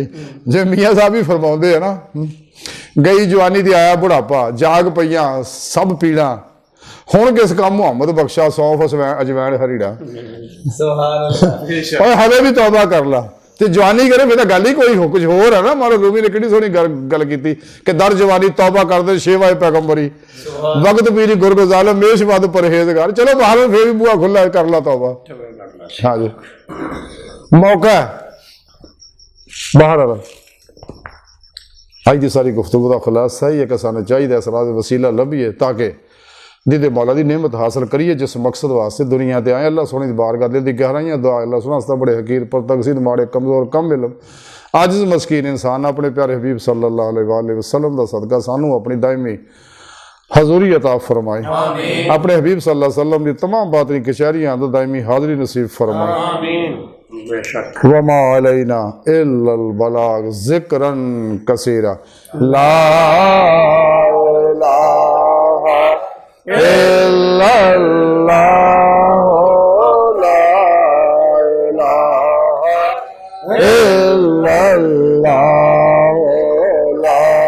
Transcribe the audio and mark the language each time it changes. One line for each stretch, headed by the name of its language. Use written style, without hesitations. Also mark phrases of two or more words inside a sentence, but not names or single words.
Punjabi: جے میاں صاحب ہی فرماؤندے ہے نا، گئی جوانی دی آیا بڑھاپا، جاگ پئیاں سب پیڑا، ہن کس کام محمد بخشا سونف اجوائن ہریڑا، اور ہلے بھی توبہ کر لا تے جوانی کرے. پھر گل ہی کوئی ہو کجھ ہور ہے نا۔ مارو رومی نے کتنی سوہنی گل کی کہ
Persian: در جوانی توبه کر ده، شیوه پیغمبری، وقت پیری گرگ ظالم, می‌شود پرهیزگار.
Punjabi: چلو باہر پھر بھی بوا کھلا کر لا توبہ. ہاں جی، موقع ہے باہر آ. اج کی ساری گفتگو کا خلاصہ ہی ہے کہ سانوں چاہیے اس راہ وسیلہ لبھیے تاکہ جہدے مولا کی نعمت حاصل کریے، جس مقصد واسطے دنیا تے آئے. اللہ سوہنی دی بارگاہ دل دی گہرائیاں دعا اللہ سوہنا واسطہ بڑے حقیر پر تقصیر ماڑے کمزور کم علم عاجز مسکین انسان اپنے پیارے حبیب
Arabic: صلى الله عليه وسلم
Punjabi: دا صدقہ سانوں اپنی دائمی حضوری عطا فرمائے، اپنے حبیب
Arabic: صلى الله عليه وسلم
Punjabi: دی تمام باطنی کچہریاں دا دائمی حاضری نصیب فرمائے.
Arabic: وما علينا إلا البلاغ ذكرا كثيرا، لا إله إلا الله، لا إله إلا الله، لا